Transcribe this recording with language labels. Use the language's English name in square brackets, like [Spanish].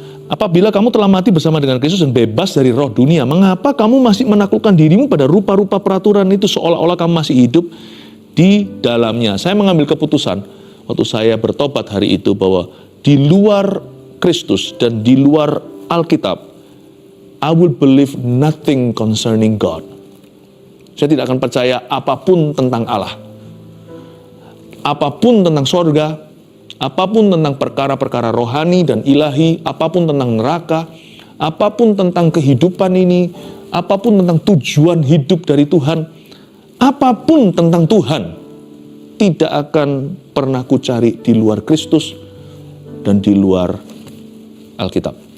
[Indonesian] Apabila kamu telah mati bersama dengan Kristus dan bebas dari roh dunia, mengapa kamu masih menaklukkan dirimu pada rupa-rupa peraturan itu seolah-olah kamu masih hidup di dalamnya? Saya mengambil keputusan waktu saya bertobat hari itu bahwa di luar Kristus dan di luar Alkitab, [English] I will believe nothing concerning God. [Indonesian] Saya tidak akan percaya apapun tentang Allah. Apapun tentang sorga, apapun tentang perkara-perkara rohani dan ilahi, apapun tentang neraka, apapun tentang kehidupan ini, apapun tentang tujuan hidup dari Tuhan, apapun tentang Tuhan, tidak akan pernah ku cari di luar Kristus dan di luar Alkitab.